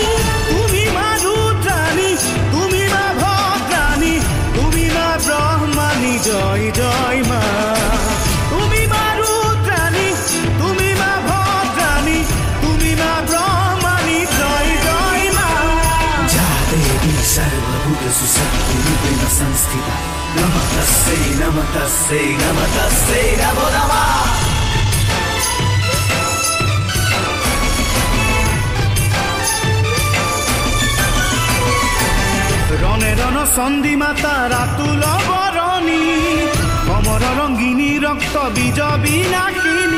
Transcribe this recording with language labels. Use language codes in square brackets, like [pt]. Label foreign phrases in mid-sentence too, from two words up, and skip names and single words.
[bn] তুমি মা ৰুদ্ৰাণী তুমি মা ভদ্ৰাণী তুমি মা ব্ৰহ্মাণী জয় জয় মা তুমি মা ৰুদ্ৰাণী তুমি মা ভদ্ৰাণী তুমি মা ব্ৰহ্মাণী জয় জয় মা [sa] या देवी सर्वभूतेषु शक्तिरूपेण संस्थिता नमस्तस्यै नमस्तस्यै नमस्तस्यै नमो नमः [bn] রণে রণ চণ্ডী মাতা রাতুল বৰণী কমৰ ৰংগিনী ৰক্ত বীজ বিনাশিনী